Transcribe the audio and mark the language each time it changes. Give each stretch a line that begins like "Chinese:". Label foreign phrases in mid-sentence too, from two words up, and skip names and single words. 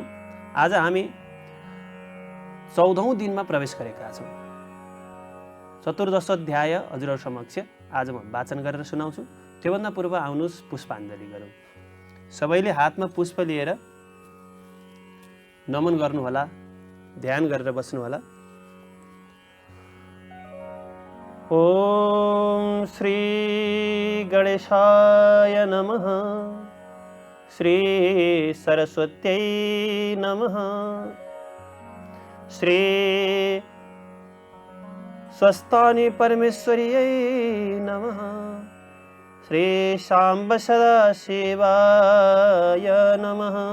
Nepali: आज हामी 14औं दिनमा प्रवेश गरेका छौँ। चतुर्दश अध्याय हजुरहरू समक्ष आज म वाचन गरेर सुनाउँछु। त्योभन्दा पूर्व आउनुहोस् पुष्पाञ्जली गरौँ। सबैले हातमा पुष्प लिएर नमन गर्नुहोला, ध्यान गरेर बस्नुहोला।
Sanskrit: ओम श्री गणेशाय नमः, श्री सरस्वत्यै नमः, श्री स्वस्थानी परमेश्वर्यै नमः, श्री शाम्ब सदाशिवाय नमः।